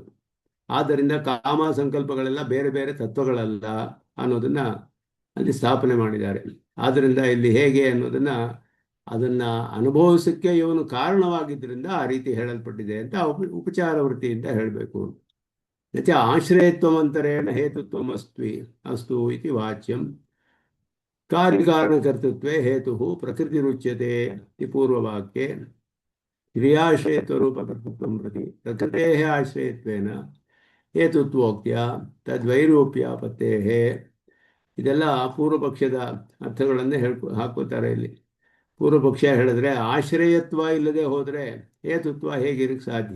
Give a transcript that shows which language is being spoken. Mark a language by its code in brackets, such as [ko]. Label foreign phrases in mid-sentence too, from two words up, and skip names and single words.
[kn] ಆದ್ದರಿಂದ ಕಾಮ ಸಂಕಲ್ಪಗಳೆಲ್ಲ ಬೇರೆ ಬೇರೆ ತತ್ವಗಳಲ್ಲ ಅನ್ನೋದನ್ನು ಅಲ್ಲಿ ಸ್ಥಾಪನೆ ಮಾಡಿದ್ದಾರೆ. ಆದ್ದರಿಂದ ಇಲ್ಲಿ ಹೇಗೆ ಅನ್ನೋದನ್ನು ಅದನ್ನು ಅನುಭವಿಸೋಕ್ಕೆ ಇವನು ಕಾರಣವಾಗಿದ್ದರಿಂದ ಆ ರೀತಿ ಹೇಳಲ್ಪಟ್ಟಿದೆ ಅಂತ ಉಪಚಾರ ವೃತ್ತಿಯಿಂದ ಹೇಳಬೇಕು. [sa] ಯಚ ಆಶ್ರಯತ್ವಮಂತರೇಣ ಅಸ್ತು ಇತಿ ವಾಚ್ಯಂ ಕಾರ್ಯಕಾರಣಕರ್ತೃತ್ವೇ ಹೇತು ಪ್ರಕೃತಿರುಚ್ಯತೆ ಇತಿ ಪೂರ್ವವಾಕ್ಯೆ ಕ್ರಿಯಾಶ್ರಯತ್ವರೂಪಕರ್ತೃತ್ವಂ ಪ್ರತಿ ಪ್ರಕೃತೇಃ ಆಶ್ರಯತ್ವೇನ ಹೇತುತ್ವೋಕ್ತ್ಯ ತದ್ವೈರೂಪ್ಯಾಪತ್ತೇಃ. [kn] ಇದೆಲ್ಲ ಪೂರ್ವಪಕ್ಷದ ಅರ್ಥಗಳನ್ನೇ ಹಾಕೋತಾರೆ ಇಲ್ಲಿ. ಪೂರ್ವಪಕ್ಷ ಹೇಳಿದ್ರೆ, ಆಶ್ರಯತ್ವ ಇಲ್ಲದೆ ಹೋದರೆ ಹೇತುತ್ವ ಹೇಗಿರಕ್ಕೆ ಸಾಧ್ಯ?